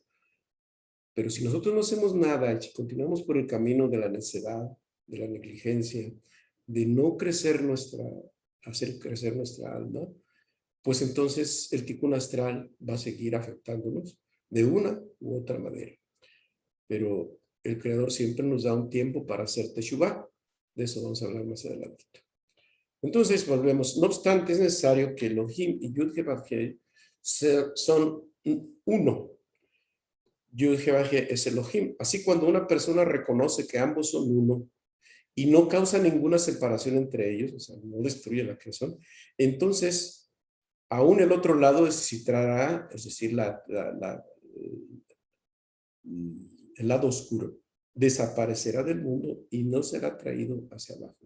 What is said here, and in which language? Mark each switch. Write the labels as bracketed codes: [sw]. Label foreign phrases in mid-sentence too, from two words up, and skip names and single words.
[es] Pero si nosotros no hacemos nada y si continuamos por el camino de la necedad, de la negligencia, de no hacer crecer nuestra alma, pues entonces el tikkun astral va a seguir afectándonos de una u otra manera. Pero el Creador siempre nos da un tiempo para hacer Teshuvah. De eso vamos a hablar más adelante. Entonces, volvemos. No obstante, es necesario que Elohim y Yud-Heh-Vav-Heh son uno. Yud-Heh-Vav-Heh es Elohim. Así, cuando una persona reconoce que ambos son uno y no causa ninguna separación entre ellos, o sea, no destruye la creación, entonces, aún el otro lado necesitará, es decir, el lado oscuro, desaparecerá del mundo y no será traído hacia abajo.